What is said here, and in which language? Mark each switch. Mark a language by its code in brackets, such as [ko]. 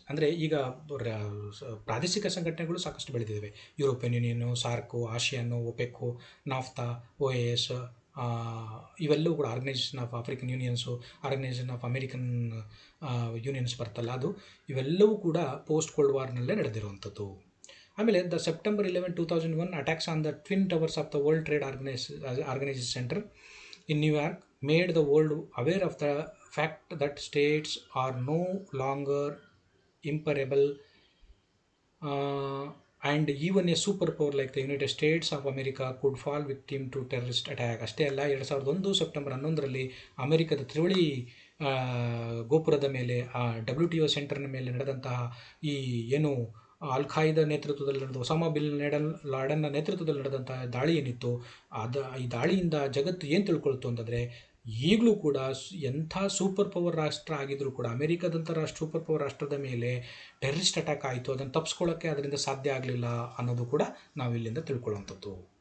[kn] ಅಂದರೆ ಈಗ ಪ್ರಾದೇಶಿಕ ಸಂಘಟನೆಗಳು ಸಾಕಷ್ಟು ಬೆಳೆದಿದ್ದಾವೆ. ಯುರೋಪಿಯನ್ ಯೂನಿಯನ್ನು, ಸಾರ್ಕು, ಆಸಿಯಾನು, ಒಪೆಕ್ಕು, ನಾಫ್ತಾ, OAS, ಇವೆಲ್ಲವೂ ಕೂಡ organisation of African ಯೂನಿಯನ್ಸು, organisation of American unions ಬರ್ತಲ್ಲ, ಅದು ಇವೆಲ್ಲವೂ ಕೂಡ ಪೋಸ್ಟ್ ಕೋಲ್ಡ್ ವಾರ್ನಲ್ಲೇ ನಡೆದಿರುವಂಥದ್ದು. ಆಮೇಲೆ [en] The September 11, 2001 attacks on the twin towers of the world trade organisation centre in New York made the world aware of the fact that states are no longer imperable, and even a superpower like the United States of America could fall victim to terrorist attack. [kn] ಅಷ್ಟೇ ಅಲ್ಲ, 2001 September 11ರಲ್ಲಿ ಅಮೆರಿಕದ ತ್ರಿವಳಿ ಗೋಪುರದ ಮೇಲೆ, WTO ಸೆಂಟರ್ನ ಮೇಲೆ ನಡೆದಂತಹ ಈ ಏನು ಅಲ್-ಖಾಯ್ದಾ ನೇತೃತ್ವದಲ್ಲಿ ನಡೆದ, ಒಸಾಮಾ ಬಿನ್ ಲಾಡನ್ನ ನೇತೃತ್ವದಲ್ಲಿ ನಡೆದಂಥ ದಾಳಿ ಏನಿತ್ತು, ಈ ದಾಳಿಯಿಂದ ಜಗತ್ತು ಏನು ತಿಳ್ಕೊಳ್ತು ಅಂತಂದರೆ, ಈಗಲೂ ಕೂಡ ಎಂಥ ಸೂಪರ್ ಪವರ್ ರಾಷ್ಟ್ರ ಆಗಿದ್ರೂ ಕೂಡ ಅಮೆರಿಕದಂಥ ಸೂಪರ್ ಪವರ್ ರಾಷ್ಟ್ರದ ಮೇಲೆ ಟೆರರಿಸ್ಟ್ ಅಟ್ಯಾಕ್ ಆಯಿತು, ಅದನ್ನು ತಪ್ಪಿಸ್ಕೊಳ್ಳೋಕ್ಕೆ ಅದರಿಂದ ಸಾಧ್ಯ ಆಗಲಿಲ್ಲ ಅನ್ನೋದು ಕೂಡ ನಾವು ಇಲ್ಲಿಂದ ತಿಳ್ಕೊಳ್ಳುವಂಥದ್ದು.